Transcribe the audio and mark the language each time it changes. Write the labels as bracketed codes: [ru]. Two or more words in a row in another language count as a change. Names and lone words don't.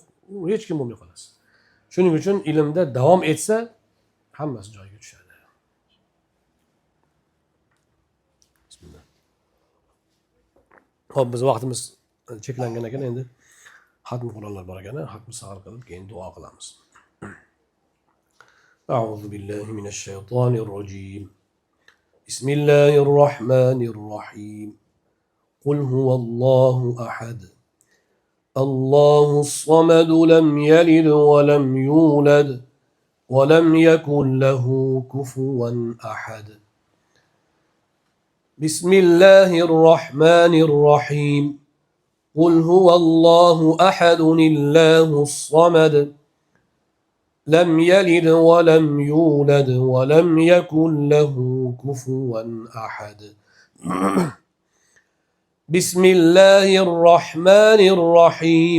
[uz] U hech kim bo'lmay qolasiz. Shuning uchun ilmda davom etsa, hammasi joyiga tushadi. Bismillah. Xo'p, biz vaqtimiz cheklangan ekan, endi xatm Qur'onlar bor ekan, xatmi sag'ir qilib keyin duo qilamiz. [ar] أعوذ بالله من الشيطان الرجيم. بسم الله الرحمن الرحيم. قل هو الله أحد. الله الصمد لم يلد ولم يولد ولم يكن له كفوا أحد. بسم الله الرحمن الرحيم. قل هو الله أحد الله الصمد لم يلد ولم يولد ولم يكن له كفوا أحد. بسم الله الرحمن الرحيم.